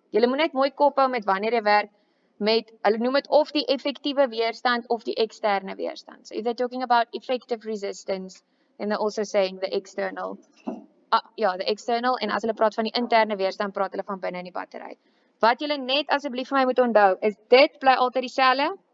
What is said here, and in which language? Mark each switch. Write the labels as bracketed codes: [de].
[af] Julle moet net mooi kop hou met wanneer jy werk met, hulle noem dit of die effektiewe weerstand of die eksterne weerstand. [en] So if they're talking about effective resistance, then they're also saying the external. The external, [af] en as hulle praat van die interne weerstand, praat hulle van binne in die battery. Wat julle net asseblief vir my moet onthou, is dit bly altyd dieselfde.